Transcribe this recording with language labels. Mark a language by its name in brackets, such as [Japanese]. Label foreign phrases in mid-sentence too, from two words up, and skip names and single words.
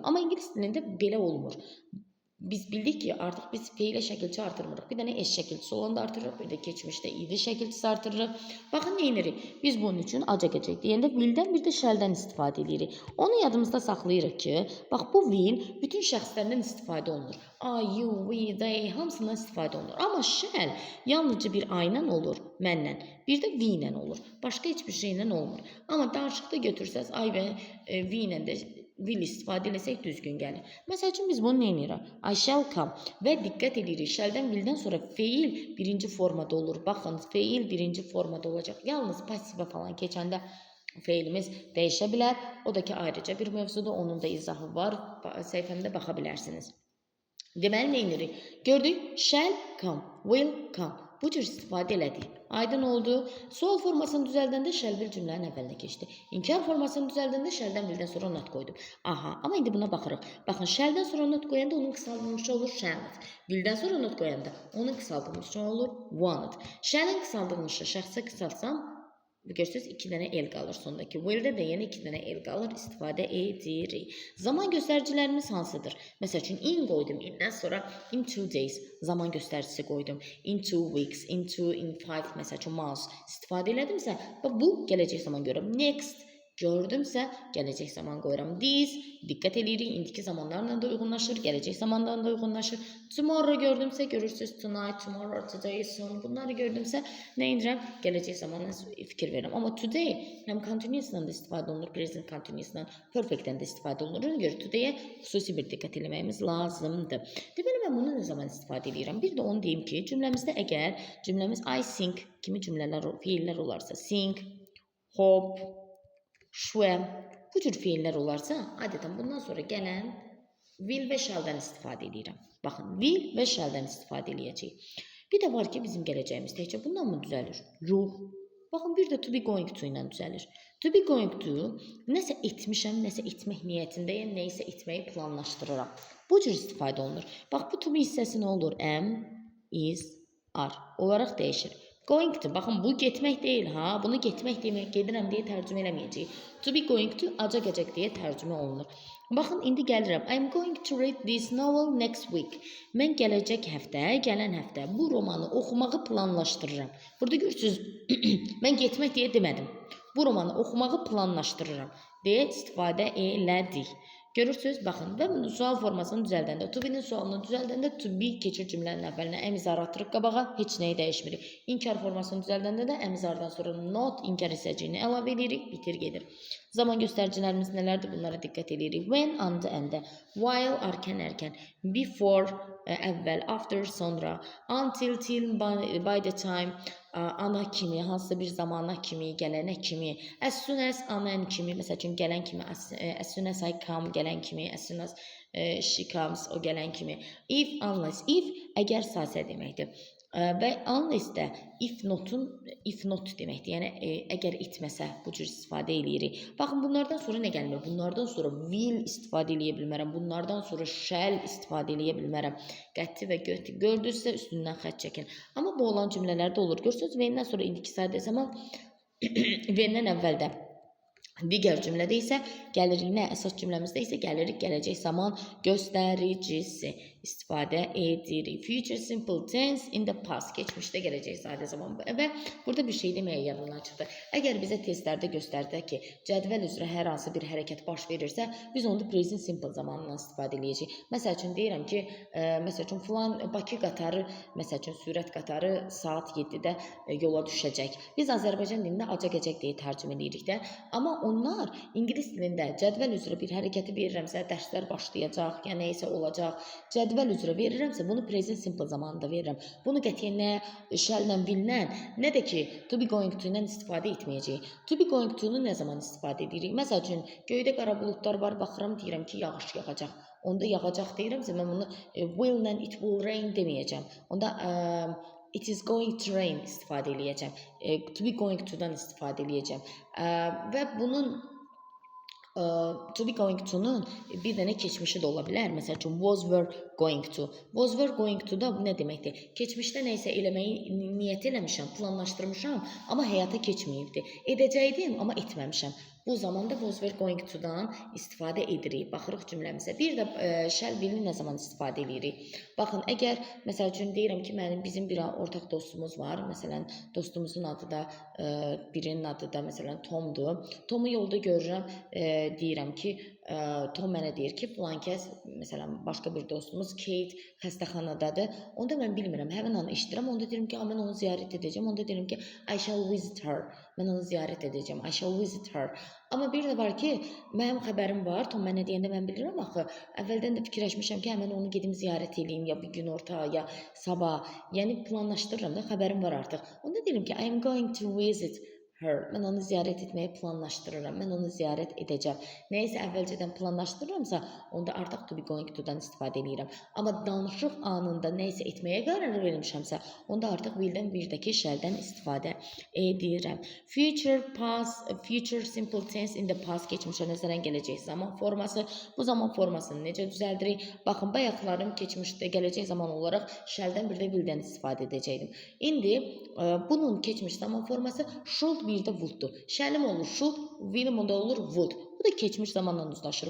[Azerbaijani] Amma ingilis dilində belə olmur. Biz bildik ki, artıq biz feilə şəkilçi artırmırıq. Bir dənə s şəkilçisi olanda artırırıq, bir də keçmişdə idi şəkilçisi artırırıq. Baxın, nə edirik? Biz bunun üçün acaq-əcək deyəndə willdən, bir də shalldən istifadə edirik. Onu yadımızda saxlayırıq ki, bax, bu will bütün şəxslərdən istifadə olunur. [English] I, you, we, they, [Azerbaijani] hamısından istifadə olunur. Amma shall yalnızca bir I ilə olur, mənlə. Bir də we ilə olur. Başqa heç bir şeylə olmur. Amma danışıqda götürsəz, I və we ilə də will istifadə eləsək düzgün gəlir. Məsəl üçün, biz bunu nə edirik? [English] I shall come [Azerbaijani] və diqqət edirik. [English] Shalldən willdən [Azerbaijani] sonra feil birinci formada olur. Baxın, feil birinci formada olacaq. Yalnız passivə falan keçəndə feilimiz dəyişə bilər. O da ki, ayrıca bir mövzuda, onun da izahı var. Səhifəmdə baxa bilərsiniz. Deməli nə edirik? Gördük, [English] shall come, will come. [Azerbaijani] Bu cür istifadə elədik. Aydın oldu. Sual formasını düzəldəndə [English] shall will [Azerbaijani] cümlənin əvvəlinə keçdi. İnkar formasını düzəldəndə [English] shall'dən will'dən [Azerbaijani] sonra not qoydum. Aha, amma indi buna baxırıq. Baxın, shall'dən sonra not qoyanda onun qısaldılmışı olur shall'd. Will'dən sonra not qoyanda onun qısaldılmışı olur wanted. Shall'in qısaldılmışı şəxsə qısaltsam, görürsünüz 2 dənə el qalır sondakı. Will-də də yenə 2 dənə el qalır, istifadə edirik. Zaman göstəricilərimiz hansıdır? Məsəl üçün in qoydum, indən sonra [English] in 2 days [Azerbaijani] zaman göstəricisi qoydum. [English] In 2 weeks, in 5 [Azerbaijani] məsəl üçün months istifadə elədimsə, bu gələcək zaman görürəm. Next gördümsə, gələcək zaman qoyuram. This, diqqət edirik, indiki zamanlarla da uyğunlaşır, gələcək zamandan da uyğunlaşır. Tomorrow gördümsə, görürsünüz, [English] tonight, tomorrow, today, soon. [Azerbaijani] Bunları gördümsə, nə edirəm? Gələcək zamanla fikir verirəm. Amma today həm continuous'dan da istifadə olunur, [English] present continuous'dan, [Azerbaijani] perfect'dən də istifadə olunur. Ona görə today'ə xüsusi bir diqqət eləməyimiz lazımdır. Deməli, mən bunu nə zaman istifadə edirəm? Bir də onu deyim ki, cümləmizdə əgər cümləmiz [English] I think [Azerbaijani] kimi cümlələr, fiillər olarsa, [English] think, hope, swim, [Azerbaijani] bu cür fiillər olarsa, adətən bundan sonra gələn will və shall'dan istifadə edirəm. Baxın, will və shall'dan istifadə eləyəcəyik. Bir də var ki, bizim gələcəyimiz təkcə bundan mı düzəlir? Yox. Baxın, bir də [English] to be going to [Azerbaijani] ilə düzəlir. [English] To be going to, [Azerbaijani] nəsə etmişəm, nəsə etmək niyyətindəyəm, nəyisə etməyi planlaşdırıram. Bu cür istifadə olunur. Bax, bu [English] to be [Azerbaijani] hissəsi nə olur? [English] Am, is, are [Azerbaijani] olaraq dəyişir. [English] Going to, [Azerbaijani] baxın bu getmək deyil ha, bunu getmək demək, gedirəm deyə tərcümə eləməyəcəyik. [English] To be going to, [Azerbaijani] acaq deyə tərcümə olunur. Baxın, indi gəlirəm. [English] I'm going to read this novel next week. [Azerbaijani] Mən gələcək həftə, gələn həftə bu romanı oxumağı planlaşdırıram. Burada görürsünüz, mən getmək deyə demədim. Bu romanı oxumağı planlaşdırıram deyə istifadə elədik. Görürsünüz, baxın, və sual formasını düzəldəndə, [English] to be-nin [Azerbaijani] sualını düzəldəndə [English] to be [Azerbaijani] keçir cümlənin əvvəlinə, əmizarı atırıq qabağa, heç nəyi dəyişmirik. İnkar formasını düzəldəndə də əmizardan sonra not, inkar hissəciyini əlavə edirik, bitir gedir. Zaman göstəricilərimiz nələrdir? Bunlara diqqət edirik. [English] When, and, while, [Azerbaijani] arkən, ərkən, [English] before, əvvəl, after, sonra, until, till, by the time, [Azerbaijani] ana kimi, hansısa bir zamana kimi, gələnə kimi, [English] as soon as, [Azerbaijani] anan kimi, məsəl üçün gələn kimi, [English] as soon as I come, [Azerbaijani] gələn kimi, [English] as soon as she comes, [Azerbaijani] o gələn kimi. [English] If, unless, if, [Azerbaijani] əgər sasə deməkdir. Və unless də [English] if not [Azerbaijani] deməkdir. Yəni əgər etməsə bu cür istifadə eləyirik. Baxın, bunlardan sonra nə gəlmir? Bunlardan sonra will istifadə eləyə bilmərəm. Bunlardan sonra shall istifadə eləyə bilmərəm. Qəti və götü gördünüzsə üstündən xətt çəkin. Amma bu olan cümlələrdə olur. Görürsünüz, V-dən sonra indiki sadə zaman V-dən əvvəldə. Digər cümlədə isə gəlirik nə? Əsas cümləmizdə isə gəlirik gələcək zaman göstəricisi istifadə edirik. [English] Future simple tense in the past. [Azerbaijani] Keçmişdə gələcək sadə zaman. Və burada bir şey deməyə yadımdan çıxdı. Əgər bizə testlərdə göstərdi ki, cədvəl üzrə hər hansı bir hərəkət baş verirsə, biz onda [English] present simple [Azerbaijani] zamanından istifadə edəcəyik. Məsəl üçün deyirəm ki, məsəl üçün filan Bakı qatarı, məsəl üçün sürət qatarı saat 7-də yola düşəcək. Biz Azərbaycan dilində acaq-əcək deyə tərcümə edirik də. Amma onlar ingilis dilində cədvəl üzrə bir hərəkəti verirəmsə, dərslər başlayacaq, ya nə isə olacaq. Cədvəl üzrə verirəmsə, bunu [English] present simple [Azerbaijani] zamanında verirəm. Bunu qətiyyən nə [English] shall-lə, will-lə, [Azerbaijani] nə də ki, [English] to be going to-lə [Azerbaijani] istifadə etməyəcəyik. [English] To be going to-nu [Azerbaijani] nə zaman istifadə edirik? Məsəl üçün, göydə qara buludlar var, baxıram, deyirəm ki, yağış yağacaq. Onda yağacaq deyirəmsə, mən bunu will-lə, [English] it will rain deməyəcəm. [Azerbaijani] Onda [English] it is going to rain [Azerbaijani] istifadə eləyəcəm. [English] To be going to-dan [Azerbaijani] istifadə eləyəcəm. Və bunun [English] to be going to-nun [Azerbaijani] bir dənə keçmişi də ola bilər. Məsəl üçün, [English] was were going to. Was were going to [Azerbaijani] da nə deməkdir? Keçmişdə nə isə eləməyi niyyət eləmişəm, planlaşdırmışam, amma həyata keçməyibdi. Edəcəkdim, amma etməmişəm. Bu zamanda [English] was were going to-dan [Azerbaijani] istifadə edirik. Baxırıq cümləmizə. Bir də [English] shall will-ni [Azerbaijani] nə zaman istifadə edirik? Baxın, əgər məsəl üçün deyirəm ki, bizim bir ortaq dostumuz var. Məsələn, dostumuzun adı da, birinin adı da məsələn Tomdur. Tomu yolda görürəm, deyirəm ki, Tom mənə deyir ki, filan kəs, məsələn, başqa bir dostumuz Kate xəstəxanadadır. Onda mən bilmirəm, həmin an eşidirəm. Onda deyirəm ki, mən onu ziyarət edəcəm. Onda deyirəm ki, [English] I shall visit her. [Azerbaijani] Mən onu ziyarət edəcəm. [English] I shall visit her. [Azerbaijani] Amma bir də var ki, mənim xəbərim var. Tom mənə deyəndə mən bilirəm axı. Əvvəldən də fikirləşmişəm ki, mən onu gedim ziyarət edeyim, ya bir gün orta, ya sabah. Yəni planlaşdırıram da, xəbərim var artıq. Onda deyirəm ki, [English] I am going to visit her. [Azerbaijani] Mən onu ziyarət etməyi planlaşdırıram. Mən onu ziyarət edəcəm. Nəysə əvvəlcədən planlaşdırıramsa, onda artıq [English] to be going to-dan [Azerbaijani] istifadə edirəm. Amma danışıq anında nəysə etməyə qərar vermişəmsə, onda artıq willdən birdəki shall-dən istifadə edirəm. [English] Future, past, future simple tense in the past [Azerbaijani] keçmişə nəzərən gələcək zaman forması. Bu zaman formasını necə düzəldirik? Baxın, bayaqlarım keçmişdə gələcək zaman olaraq shall-dən bir də willdən istifadə edəcəkdim. İndi bunun keçmiş zaman forması should bir də would'dur. Shall'im olur should, will'im da olur would. Bu da keçmiş zamanla uzlaşır.